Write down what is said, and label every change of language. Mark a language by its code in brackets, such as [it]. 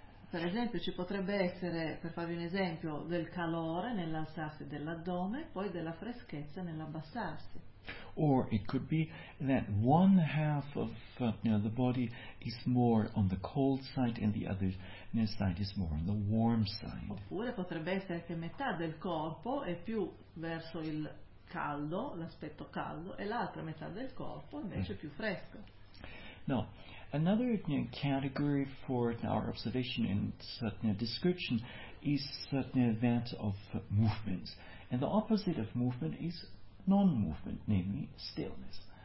[it] Per esempio, ci potrebbe essere, per farvi un esempio, del calore nell'alzarsi dell'addome, poi della freschezza nell'abbassarsi. [en] Or it could be that one half of the body is more on the cold side and the other side is more on the warm side. [it] Oppure potrebbe essere che metà del corpo è più verso il caldo, l'aspetto caldo, e l'altra metà del corpo invece più fresco. [en] Now, another category for our observation and description is that of movements. And the opposite of movement is non-movement, namely stillness.